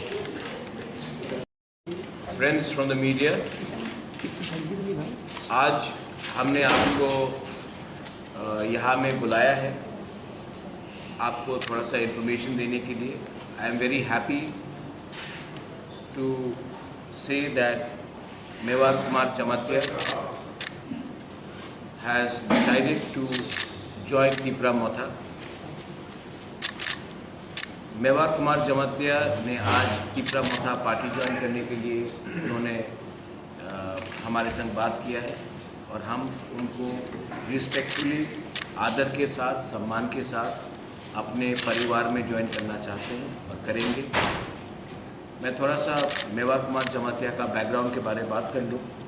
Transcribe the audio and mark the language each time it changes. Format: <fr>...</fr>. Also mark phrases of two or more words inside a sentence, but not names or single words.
<en>Friends from the media,</en> <hi>आज हमने आपको यहाँ में बुलाया है आपको थोड़ा सा इन्फॉर्मेशन देने के लिए।</hi> <en>I am very happy to say that मेवार कुमार जमातिया has decided to join Tipra Motha।</en> <hi>मेवार कुमार जमातिया ने आज टिपरा मोथा पार्टी ज्वाइन करने के लिए उन्होंने हमारे संग बात किया है और हम उनको रिस्पेक्टफुली आदर के साथ सम्मान के साथ अपने परिवार में ज्वाइन करना चाहते हैं और करेंगे। मैं थोड़ा सा मेवार कुमार जमातिया का बैकग्राउंड के बारे में बात कर लूँ।</hi>